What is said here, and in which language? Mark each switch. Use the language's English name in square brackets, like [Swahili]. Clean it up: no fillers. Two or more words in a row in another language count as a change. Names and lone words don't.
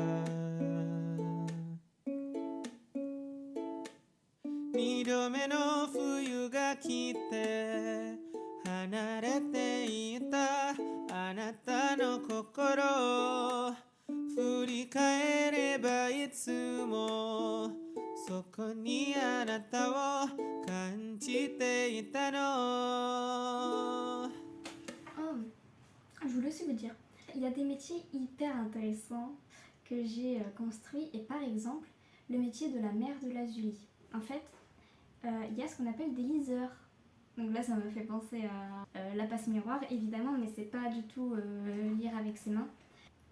[Japanese] 二度目の冬が来て離れていたあなたの心振り返ればいつもそこにあなたを感じていたの [French] Je voulais aussi vous dire, il y a des métiers hyper intéressants que j'ai construits et par exemple le métier de la mère de lazuli. En fait, il y a ce qu'on appelle des liseurs. Donc là ça me fait penser à la passe miroir évidemment, mais c'est pas du tout lire avec ses mains.